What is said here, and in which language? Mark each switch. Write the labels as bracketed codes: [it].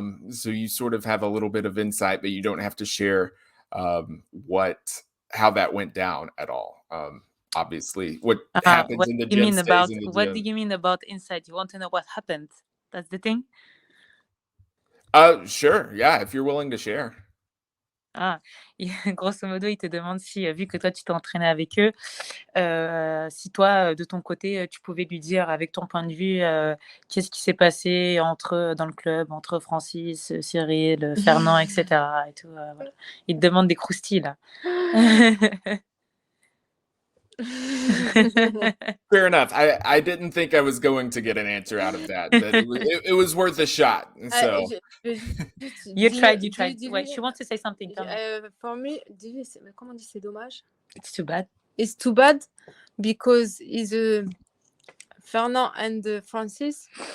[en] So you sort of have a little bit of insight, but you don't have to share how that went down at all. Obviously, what happens in the gym stays in the gym. What do you mean about insight? You want to know what happened? That's the thing? Sure. Yeah, if you're willing to share. [fr] Ah, grosso modo, il te demande si, vu que toi, tu t'es entraîné avec eux, si toi, de ton côté, tu pouvais lui dire avec ton point de vue, qu'est-ce qui s'est passé dans le club, entre Francis, Ciryl, Fernand, et cetera et tout, voilà. Il te demande des croustilles, là. [en] Fair enough. I didn't think I was going to get an answer out of that, but it was worth a shot. So You tried. Wait, she wants to say something. Tell me. For me, [fr] comment on dit c'est dommage? [en] It's too bad. It's too bad because Fernand and Francis.